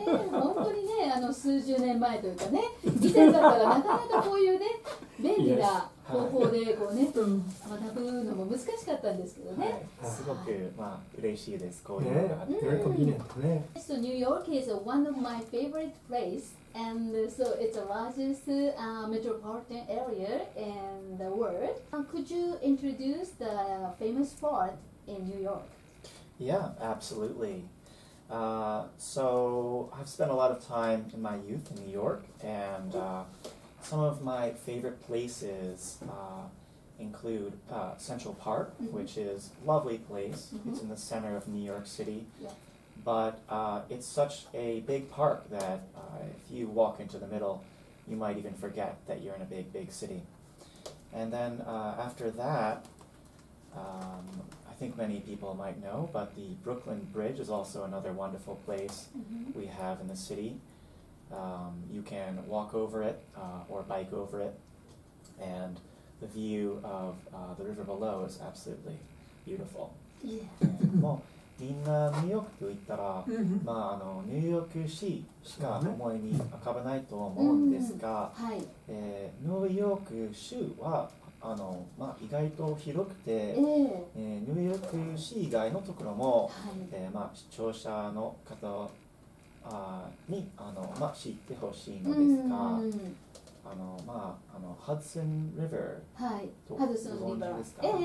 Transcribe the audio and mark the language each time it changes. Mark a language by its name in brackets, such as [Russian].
[Japanese] 本当にね、数十年前というかね、以前だったらなかなかこういうね、便利な方法でこうね、学ぶのも難しかったんですけどね。すごく嬉しいです。こういうのがあって。 [English] So New York is one of my favorite place, and so it's the largest metropolitan area in the world. Could you introduce the famous spot in New York? Yeah, absolutely. So I've spent a lot of time in my youth in New York, and some of my favorite places include Central Park, which is a lovely place. It's in the center of New York City. But it's such a big park that if you walk into the middle, you might even forget that you're in a big, big city. And then after that, I think many people might know, but the Brooklyn Bridge is also another wonderful place we have in the city. You can walk over it or bike over it, and the view of the river below is absolutely beautiful. [Japanese] もうみんなニューヨークといったら、ニューヨーク市しか思いに浮かばないと思うんですが、ニューヨーク州は意外と広くて、ニューヨーク市以外のところも、視聴者の方に知ってほしいのですが、ハドソンリバーとご存知ですか？